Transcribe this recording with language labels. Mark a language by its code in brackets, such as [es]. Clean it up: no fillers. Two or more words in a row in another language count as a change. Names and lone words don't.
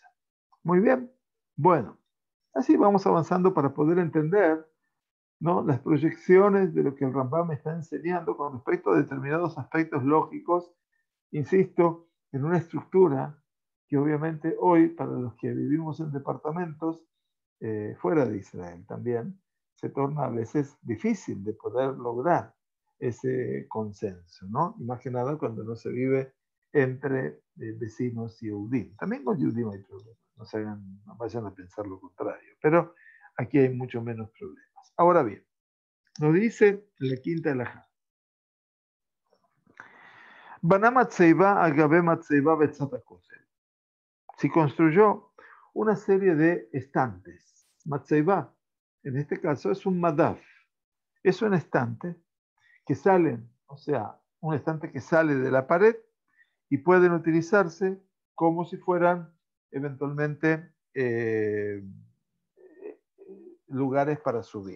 [es] Muy bien, bueno, así vamos avanzando para poder entender, ¿no?, las proyecciones de lo que el Rambam está enseñando con respecto a determinados aspectos lógicos, insisto, en una estructura que obviamente hoy, para los que vivimos en departamentos fuera de Israel también, se torna a veces difícil de poder lograr ese consenso, ¿no? Y más que nada cuando no se vive entre vecinos y Yehudim. También con Yehudim hay problemas, no vayan a pensar lo contrario, pero aquí hay mucho menos problemas. Ahora bien, nos dice la quinta alajá. [he] בנה מצבה אגבי מצבה בצאת הכותל. [es] Si construyó una serie de estantes, matzeiba, en este caso es un madaf, es un estante que salen, o sea, un estante que sale de la pared y pueden utilizarse como si fueran eventualmente lugares para subir.